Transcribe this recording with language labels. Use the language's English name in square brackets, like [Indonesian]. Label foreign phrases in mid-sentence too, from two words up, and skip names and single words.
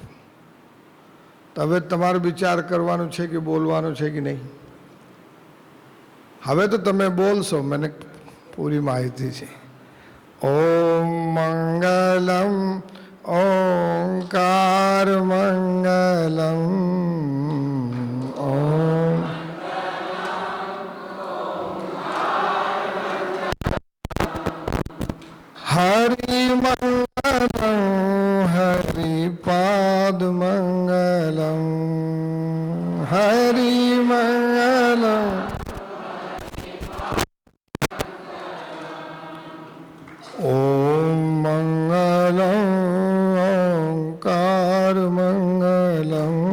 [Gujarati] તો હવે તમારે વિચાર કરવાનો છે કે બોલવાનો છે કે નહીં। હવે તો તમે બોલશો, મને પૂરી માહિતી છે। [Sanskrit] ओम मंगलम ओंकार मंगलम। ઓમ हरि मंगलम हरिपाद मंगलम। हरि मंगलम ओम मंगलम ओंकार मंगलम।